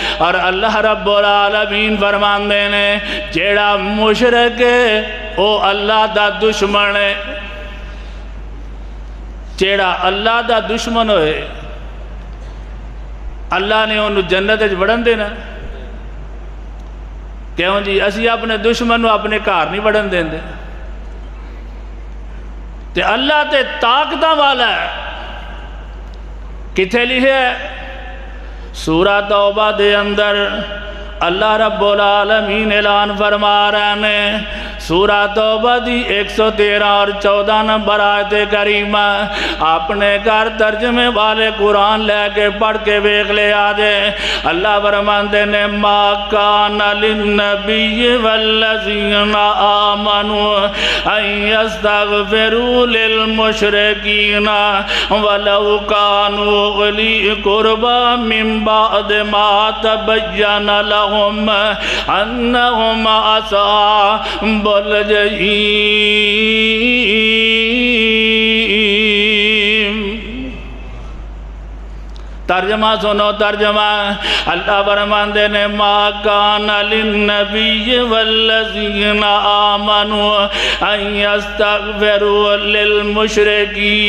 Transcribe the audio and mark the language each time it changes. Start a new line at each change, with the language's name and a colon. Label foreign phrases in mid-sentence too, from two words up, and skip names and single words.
Punjabi: اور اللہ رب العالمین فرماندے نے جیڑا مشرک ہے او اللہ دا دشمن ہے۔ جیڑا اللہ دا دشمن ہوئے اللہ نے انہوں جنت وڑن دینا، کیوں جی اسی اپنے دشمن کو اپنے گھر نہیں وڑن دیں دے، تے اللہ تے طاقتاں والا ہے۔ کتھے لکھے ہے سورہ توبہ دے اندر اللہ رب العالمین
Urdu: اعلان فرما رہے ہیں،
Punjabi: سورہ توبہ دی 113 اور 14 نمبر آیت کریمہ، اپنے گھر ترجمے والے قرآن لے کے پڑھ کے ویکھ لے آجے۔ اللہ فرماندے نے
Arabic: ما کان للنبی والذین آمنوا ان یستغفروا للمشرکین ولو کانوا اولی قربی من بعد ما تبین لهم انہم اصحاب الجحیم۔
Punjabi: ترجمہ سنو ترجمہ، اللہ فرماندے نے
Arabic: ما کان للنبی والذین آمنوا ان یستغفروا للمشرکین،